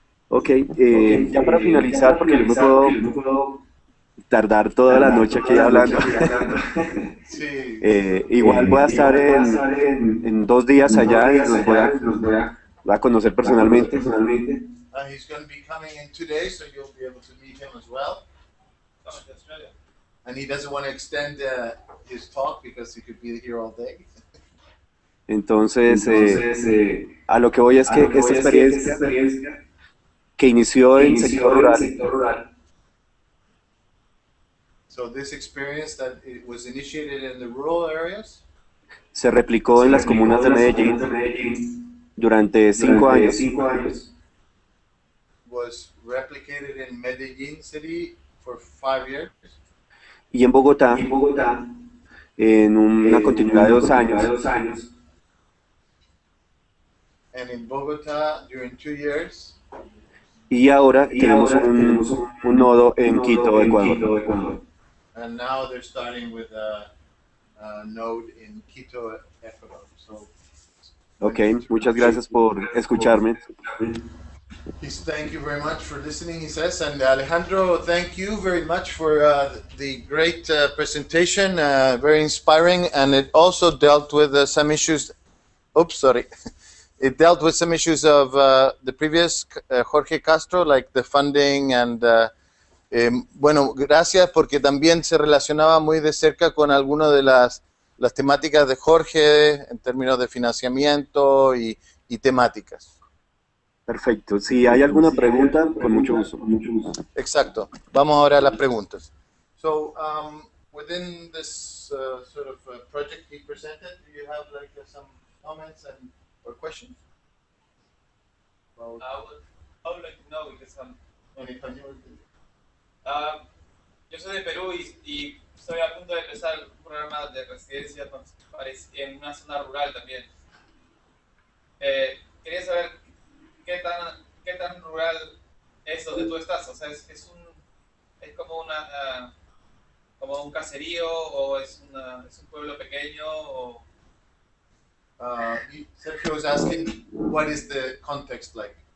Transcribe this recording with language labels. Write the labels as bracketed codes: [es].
[es] Ok, ya para finalizar, porque yo me puedo tardar toda la noche aquí hablando. Sí. Igual voy a estar en 2 días allá y los voy a conocer personalmente. [en] He's going to be coming in 2 days, so you'll be able to meet him as well. And he doesn't want to extend his talk because he could be here all day. [es] Entonces, a lo que voy es que esta experiencia que inició en sector rural, [en] So this experience that it was initiated in the rural areas [es] se replicó en las comunas de Medellín durante 5 años. [en] Was replicated in Medellín city for 5 years. [es] Y en Bogotá, en una continuidad de 2 años. [en] And in Bogotá during 2 years. [es] Y ahora tenemos un nodo en Quito, Ecuador. [en] And now they're starting with a node in Quito, Ecuador. So, [es] Okay, muchas gracias por escucharme. [en] Thank you very much for listening, he says. And Alejandro, thank you very much for the great presentation, very inspiring. And it also dealt with some issues. It dealt with some issues of the previous Jorge Castro, like the funding and [es] bueno, gracias porque también se relacionaba muy de cerca con algunas de las temáticas de Jorge en términos de financiamiento y temáticas. Perfecto. Si hay alguna pregunta, con mucho gusto. Exacto. Vamos ahora a las preguntas. [en] So, within this sort of project he presented, do you have like some comments or questions? I would like to know because [es] En español. yo soy de Perú y estoy a punto de empezar un programa de residencia en una zona rural también. Quería saber qué tan rural es donde tú estás. O sea, es como un caserío o es un pueblo pequeño o... [en] Sergio was asking, what is the context like?